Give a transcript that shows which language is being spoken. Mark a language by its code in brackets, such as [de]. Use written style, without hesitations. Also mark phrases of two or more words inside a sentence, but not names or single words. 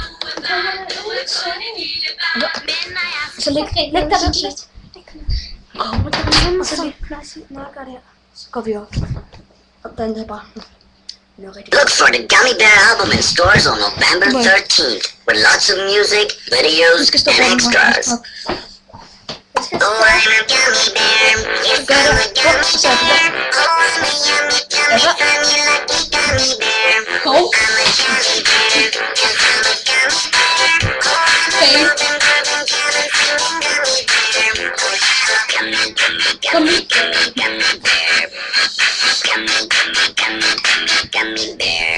[da] Så læg der den lidt. Kommer der en anden sang? Når jeg gør det her, så går vi op. Og den her bare. [en] Look for the Gummy Bear album in stores on November 13th with lots of music, videos, and extras. Oh, I'm a gummy bear. Yes, I'm a gummy bear. Oh, I'm a yummy, gummy, funny, lucky gummy bear. I'm a jelly bear. Yes, I'm a gummy bear. Oh, I'm a loving, loving, jelly, singing gummy bear. Oh, I'm a gummy, gummy, gummy, gummy bear. Gummy, gummy, gummy, gummy, gummy bear.